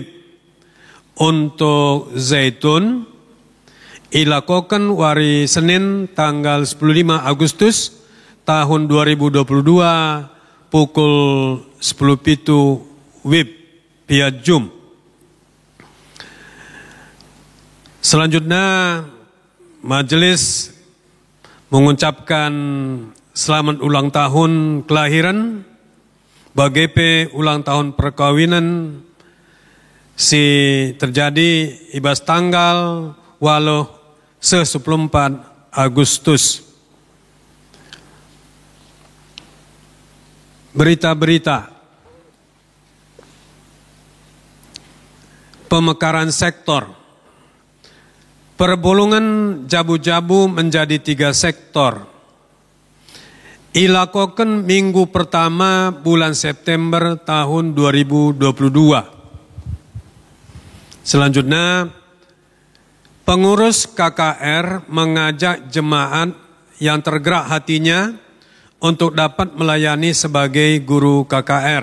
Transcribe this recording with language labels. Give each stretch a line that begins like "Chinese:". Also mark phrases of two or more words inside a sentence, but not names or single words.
Indonesian: Untuk Zaitun dilakukan hari Senin tanggal 15 Agustus tahun 2022 pukul 10 WIB via Zoom. Selanjutnya majelis mengucapkan selamat ulang tahun kelahiran bagi ulang tahun perkawinan si terjadi ibas tanggal walau 14 Agustus. Berita-berita pemekaran sektor. Perbolongan jabu-jabu menjadi 3 sektor. Dilakukan minggu pertama bulan September tahun 2022. Selanjutnya, pengurus KKR mengajak jemaat yang tergerak hatinya untuk dapat melayani sebagai guru KKR.